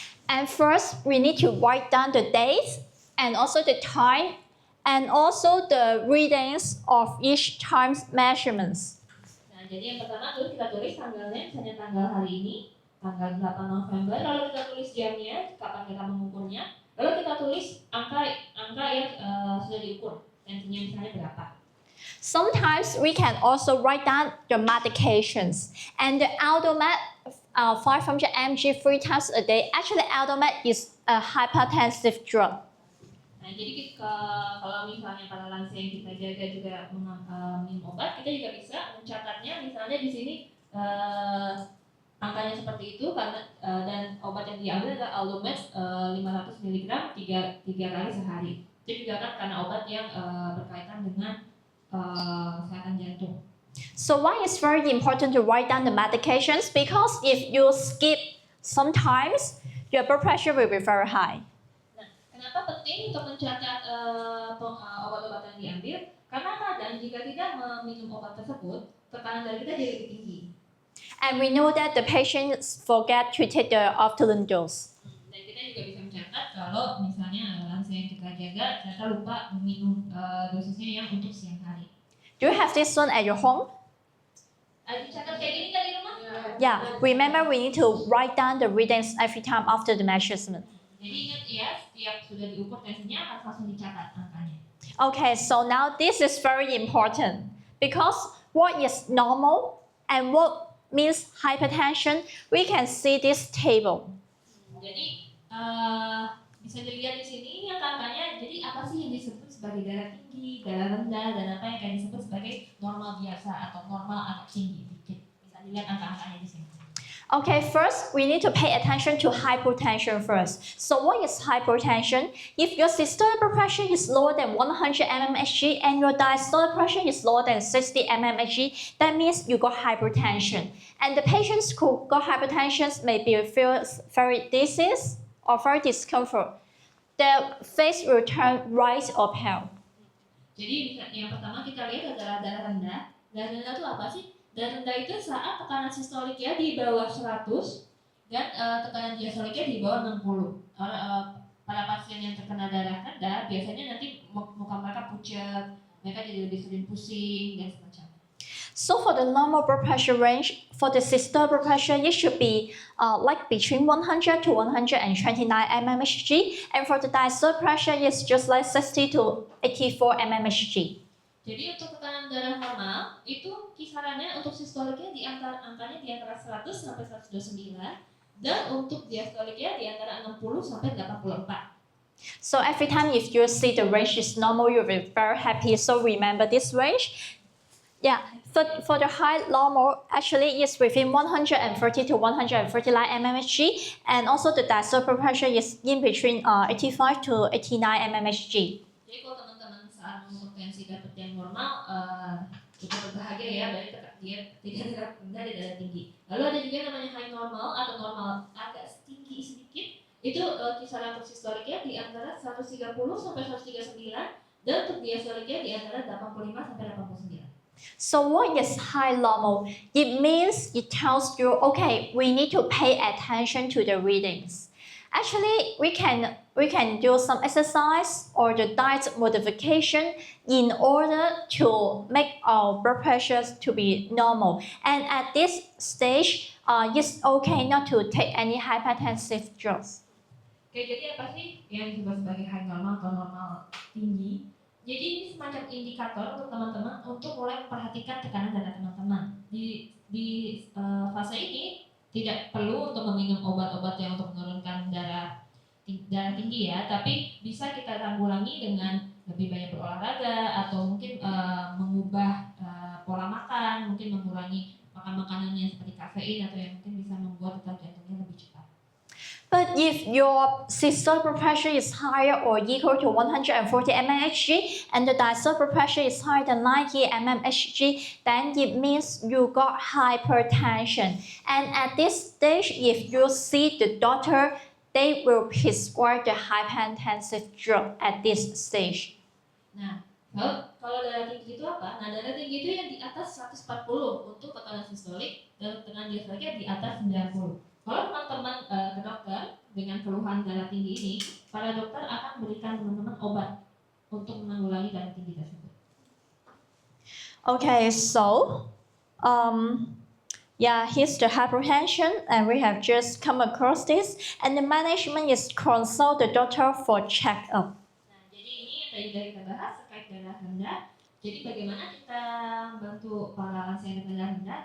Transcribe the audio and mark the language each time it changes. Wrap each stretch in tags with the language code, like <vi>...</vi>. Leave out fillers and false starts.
<en>And first, we need to write down the dates and also the time and also the readings of each time's measurements.</en> <id>Nah, jadi yang pertama dulu kita tulis tanggalnya, misalnya tanggal hari ini, tanggal 8 November, lalu kita tulis jamnya, kapan kita mengukurnya, lalu kita tulis angka yang sudah diukur, tensinya misalnya berapa.</id> <en>Sometimes we can also write down the medications. And the Aldomet 500 mg 3 times a day, actually Aldomet is a hypertensive drug.</en> <id>Nah, jadi kalau misalnya para lansia yang kita jaga juga minum obat, kita juga bisa mencatatnya. Misalnya di sini angkanya seperti itu karena dan obat yang diambil adalah Aldomet 500 mg 3 kali sehari. Itu juga kan karena obat yang berkaitan dengan kesehatan jantung.</id> <en>So why it's very important to write down the medications? Because if you skip sometimes, your blood pressure will be very high.</en> <id>Nah, kenapa penting untuk mencatat obat-obat yang diambil? Karena kadang jika kita meminum obat tersebut, tekanan darah kita jadi lebih tinggi.</id> <en>And we know that the patients forget to take the afternoon dose.</en> <id>Dan kita juga bisa mencatat kalau misalnya lansia yang kita jaga ternyata lupa meminum dosisnya yang untuk siang hari.</id> <en>Do you have this one at your home?</en> <id>Dicatat kayak gini kan di rumah?</id> <en>Yeah, remember we need to write down the readings every time after the measurement.</en> <id>Jadi ingat ya, setiap sudah diukur tensinya harus langsung dicatat angkanya.</id> <en>Okay, so now this is very important because what is normal and what means hypertension, we can see this table.</en> <id>Jadi bisa dilihat di sini ini angkanya. Jadi apa sih yang disebut sebagai darah tinggi, darah rendah, dan apa yang akan disebut sebagai normal biasa atau normal agak tinggi dikit. Bisa dilihat angka-angkanya di sini.</id> <en>Okay, first we need to pay attention to hypotension first. So what is hypotension? If your systolic blood pressure is lower than 100 mmHg and your diastolic pressure is lower than 60 mmHg, that means you got hypertension. And the patients who got hypertension may feel very dizzy or very discomfort. Their face will turn white or pale.</en> <id>Jadi yang pertama kita lihat adalah darah rendah. Darah rendah itu apa sih? Darah rendah itu saat tekanan sistoliknya di bawah 100 dan tekanan diastoliknya di bawah 60. Pada pasien yang terkena darah rendah biasanya nanti muka mereka pucat, mereka jadi lebih sering pusing dan semacamnya.</id> <en>So for the normal blood pressure range, for the systolic blood pressure, it should be like between 100 to 129 mmHg, and for the diastolic pressure, it's just like 60 to 84 mmHg.</en> <id>Jadi untuk tekanan darah normal itu kisarannya untuk sistoliknya angkanya di antara 100 sampai 129 dan untuk diastoliknya di antara 60 sampai 84.</id> <en>So every time if you see the range is normal, you'll be very happy. So remember this range. Yeah, for the high normal, actually it's within 130 to 139 mmHg, and also the diastolic pressure is in between 85 to 89 mmHg.</en> <id>Jadi kalau teman-teman saat mengukur tensi dapat yang normal, kita berbahagia ya, berarti dia tidak darah rendah, dia darah tinggi. Lalu ada juga namanya high normal atau normal agak tinggi sedikit. Itu kisaran untuk sistoliknya di antara 130 sampai 139 dan untuk diastoliknya di antara 85 sampai 89.</id> <en>So what is high normal? It means it tells you, okay, we need to pay attention to the readings. Actually, we can do some exercise or the diet modification in order to make our blood pressures to be normal. And at this stage, it's okay not to take any hypertensive drugs.</en> <id>Oke, jadi apa sih yang disebut sebagai high normal atau normal tinggi? Jadi ini semacam indikator untuk teman-teman untuk mulai memperhatikan tekanan darah teman-teman. Di fase ini tidak perlu untuk meminum obat-obat yang untuk menurunkan darah tinggi ya, tapi bisa kita tanggulangi dengan lebih banyak berolahraga atau mungkin mengubah pola makan, mungkin mengurangi makan makanan yang seperti kafein atau yang mungkin bisa membuat detak jantungnya lebih cepat.</id> <en>But if your systolic blood pressure is higher or equal to 140 mmHg and the diastolic blood pressure is higher than 90 mmHg, then it means you got hypertension. And at this stage, if you see the doctor, they will prescribe the hypertensive drug at this stage.</en> <id>Nah, kalau darah tinggi itu apa? Nah, darah tinggi itu yang di atas 140 untuk tekanan sistolik dan tekanan diastoliknya di atas 90. Kalau teman-teman ke dokter dengan keluhan darah tinggi ini, para dokter akan berikan teman-teman obat untuk menanggulangi darah tinggi tersebut.</id> <en>Okay, so here's the hypertension, and we have just come across this, and the management is consult the doctor for checkup.</en> <id>Nah, jadi ini yang tadi kita bahas terkait darah rendah. Jadi bagaimana kita membantu para lansia dengan darah rendah?</id>